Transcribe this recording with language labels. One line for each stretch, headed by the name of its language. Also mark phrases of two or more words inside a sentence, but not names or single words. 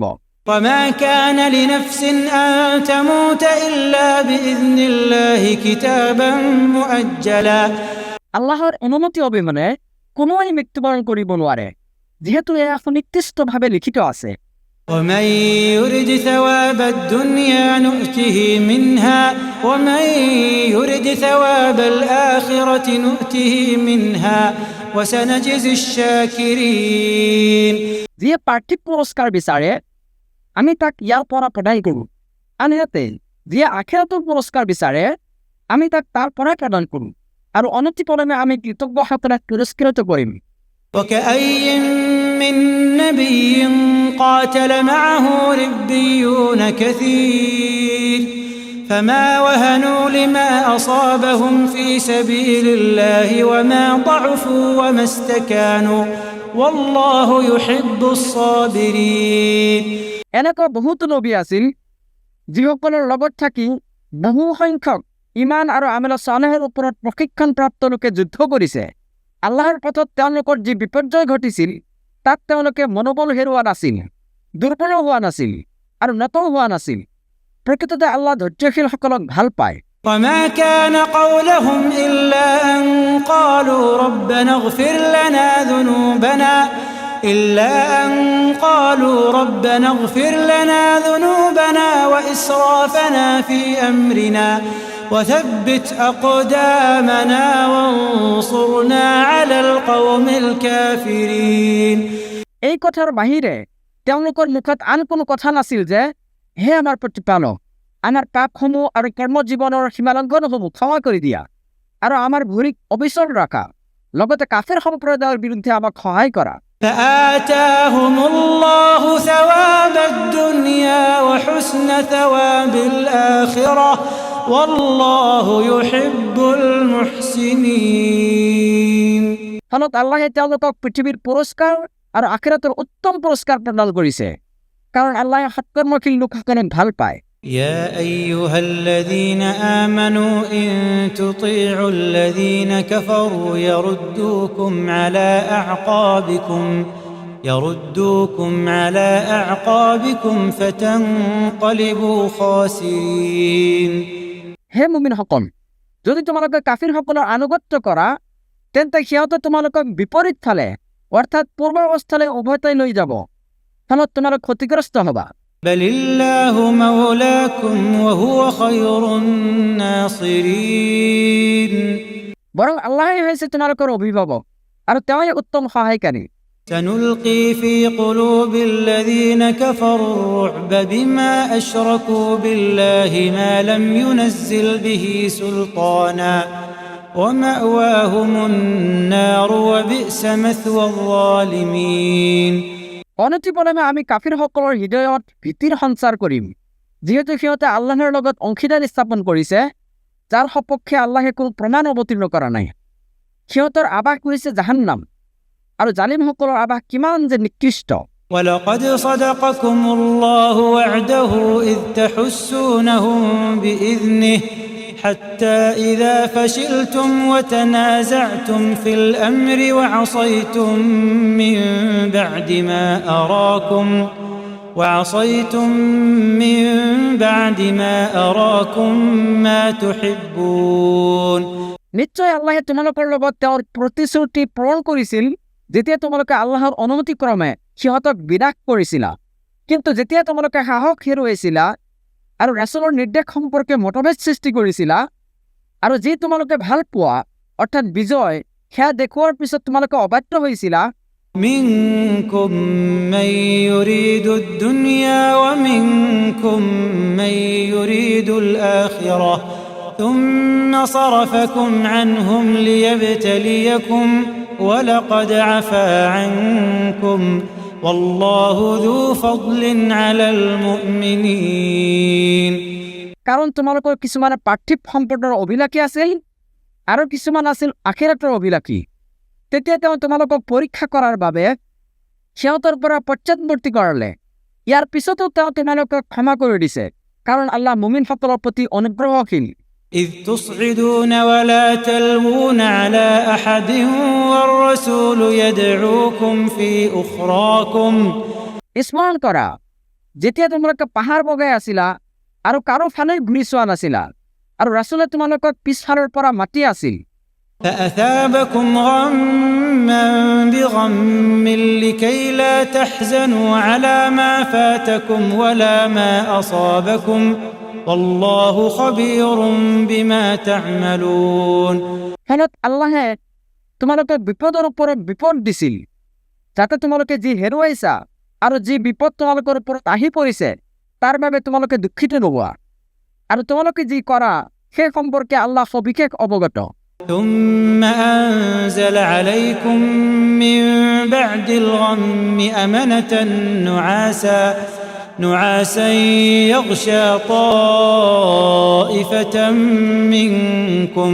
Arabic: وما كان لنفس أن تموت إلا بإذن الله كتابا مؤجلا.
Assamese: আল্লাহৰ অনুমতি অবিহনে কোনোৱে মৃত্যুবৰণ কৰিব নোৱাৰে, যিহেতু এয়া সুনিৰ্দিষ্টভাৱে লিখিত আছে।
Arabic: ومن يرد ثواب الدنيا نؤته منها ومن يرد ثواب الآخرة نؤته منها وسنجزي الشاكرين.
Assamese: যিয়ে পাৰ্থিৱ পুৰস্কাৰ বিচাৰে আমি তাক ইয়াৰ পৰা প্ৰদান কৰোঁ, আনহাতে যিয়ে আখিৰাতৰ পুৰস্কাৰ বিচাৰে আমি তাক তাৰ পৰা প্ৰদান কৰোঁ, আৰু অনতিপলমে আমি কৃতজ্ঞসকলক পুৰস্কৃত কৰিম।
Arabic: وكأي من نبي قاتل معه ربيون كثير فما وهنوا لما أصابهم في سبيل الله وما ضعفوا وما استكانوا والله يحب الصابرين.
Assamese: এনেকুৱা বহুতো নবী আছিল যিসকলৰ লগত থাকি বহু সংখ্যক ইমান আৰু আমেল সালেহৰ ওপৰত প্ৰশিক্ষণপ্ৰাপ্ত লোকে যুদ্ধ কৰিছে। আল্লাহৰ পথত তেওঁলোকৰ যি বিপৰ্যয় ঘটিছিল তাত তেওঁলোকে মনোবল হেৰুওৱা নাছিল, দুৰ্বল হোৱা নাছিল আৰু নতও হোৱা নাছিল। প্ৰকৃততে আল্লাহ ধৈৰ্যশীলসকলক ভাল পায়।
Arabic: وما كان قولهم إلا أن قالوا ربنا اغفر لنا ذنوبنا وإسرافنا في أمرنا وثبت أقدامنا وانصرنا على القوم الكافرين.
Assamese: এই কথাৰ বাহিৰে তেওঁলোকৰ মুখত আন কোনো কথা নাছিল যে হে আমাৰ প্ৰতিপালক, আমাৰ পাপসমূহ আৰু কৰ্মজীৱনৰ সীমালংঘনসমূহ ক্ষমা কৰি দিয়া আৰু আমাৰ ভৰিক অবিচল ৰাখা, লগতে কাফেৰ সম্প্ৰদায়ৰ বিৰুদ্ধে আমাক সহায় কৰা।
Arabic: فآتاهم الله ثواب الدنيا وحسن ثواب الآخرة والله يحب المحسنين.
Assamese: ফলত আল্লাহে তেওঁলোকক পৃথিৱীৰ পুৰস্কাৰ আৰু আখিৰাতৰ উত্তম পুৰস্কাৰ প্ৰদান কৰিছে, কাৰণ আল্লাহে সৎকৰ্মশীল লোকসকলক ভাল পায়।
Arabic: يا أيها الذين آمنوا إن تطيعوا الذين كفروا يردوكم على أعقابكم فتنقلبوا خاسرين.
Assamese: হে মুমিনসকল, যদি তোমালোকে কাফিৰসকলৰ আনুগত্য কৰা তেন্তে সিহঁতে তোমালোকক বিপৰীত ফালে অৰ্থাৎ পূৰ্বাৱস্থালৈ উভতাই লৈ যাব, ফলত তোমালোক ক্ষতিগ্ৰস্ত হবা।
Arabic: بل الله مولاكم وهو خير الناصرين.
Assamese: বৰং আল্লাহেই হৈছে তোমালোকৰ অভিভাৱক আৰু তেওঁই উত্তম সহায়কাৰী।
Arabic: سنلقي في قلوب الذين كفروا الرعب بما أشركوا بالله ما لم ينزل به سلطانا ومأواهم النار وبئس مثوى الظالمين.
Assamese: অনতিপলমে আমি কাফিৰসকলৰ হৃদয়ত ভীতিৰ সঞ্চাৰ কৰিম, যিহেতু সিহঁতে আল্লাহৰ লগত অংশীদাৰ স্থাপন কৰিছে যাৰ সপক্ষে আল্লাহে কোনো প্ৰমাণ অৱতীৰ্ণ কৰা নাই। সিহঁতৰ আবাস হৈছে জাহান্নাম, আৰু জালিমসকলৰ আবাস কিমান যে নিকৃষ্ট।
Arabic: ولقد صدقكم الله وعده إذ تحسونهم بإذنه حتى إذا فشلتم وتنازعتم في الأمر وعصيتم من بعد ما أراكم ما تحبون.
Assamese: নিশ্চয় আল্লাহে তোমালোকৰ লগত তেওঁৰ প্ৰতিশ্ৰুতি পূৰণ কৰিছিল যেতিয়া তোমালোকে আল্লাহৰ অনুমতিক্ৰমে সিহঁতক বিনাশ কৰিছিলা, কিন্তু যেতিয়া তোমালোকে সাহস হেৰুৱাইছিলা আৰু ৰাছুলৰ নিৰ্দেশ সম্পৰ্কে মতভেদ সৃষ্টি কৰিছিলা, আৰু যি তোমালোকে ভাল পোৱা অৰ্থাৎ বিজয় সেয়া দেখুওৱাৰ পিছত তোমালোকে অবাধ্য হৈছিলা।
Arabic: منكم من يريد الدنيا ومنكم من يريد الآخرة ثم صرفكم عنهم ليبتليكم ولقد عفا عنكم والله ذو فضل على المؤمنين.
Assamese: কাৰণ তোমালোকৰ কিছুমান পাৰ্থিৱ সম্পদৰ অভিলাষী আছিল আৰু কিছুমান আছিল আখিৰাতৰ অভিলাষী। তেতিয়া তেওঁ তোমালোকক পৰীক্ষা কৰাৰ বাবে সিহঁতৰ পৰা পশ্চাদৱৰ্তী কৰালে। ইয়াৰ পিছতো তেওঁ তোমালোকক ক্ষমা কৰি দিছে, কাৰণ আল্লাহ মুমিনসকলৰ প্ৰতি অনুগ্ৰহশীল।
Arabic: إذ تصعدون ولا تلوون على أحد والرسول يدعوكم في أخراكم.
Assamese: স্মৰণ কৰা, যেতিয়া তোমালোকে পাহাৰ বগাই আছিলা আৰু কাৰো ফালে ঘূৰি চোৱা নাছিলা, আৰু ৰাছুলে তোমালোকক পিছফালৰ পৰা মাতি আছিল।
Arabic: فأثابكم غما بغم لكي لا تحزنوا على ما فاتكم ولا ما أصابكم والله خبير بما تعملون.
Assamese: ফলত আল্লাহে তোমালোকে বিপদৰ ওপৰত বিপদ দিছিল, যাতে তোমালোকে যি হেৰুৱাইছা আৰু যি বিপদ তোমালোকৰ ওপৰত আহি পৰিছে তাৰ বাবে তোমালোকে দুখিত নোহোৱা, আৰু তোমালোকে যি কৰা সেই সম্পৰ্কে আল্লাহ সবিশেষ অৱগত।
Arabic: ثم أنزل عليكم من بعد الغم أمنة نعاسا يغشى طائفة منكم.